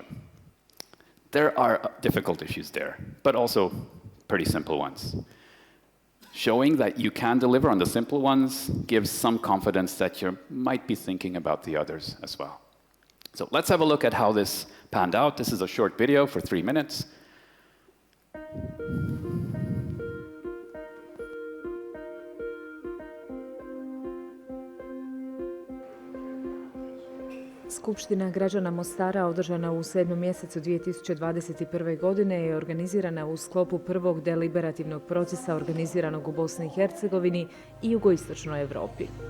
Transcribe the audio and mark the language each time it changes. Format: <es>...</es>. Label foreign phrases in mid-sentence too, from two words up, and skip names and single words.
<en>There are difficult issues there, but also pretty simple ones. Showing that you can deliver on the simple ones gives some confidence that you might be thinking about the others as well. So let's have a look at how this panned out. This is a short video for 3 minutes.</en> <hr>Skupština građana Mostara održana u 7. mjesecu 2021. godine je organizirana u sklopu prvog deliberativnog procesa organiziranog u Bosni i Hercegovini i jugoistočnoj Europi.</hr>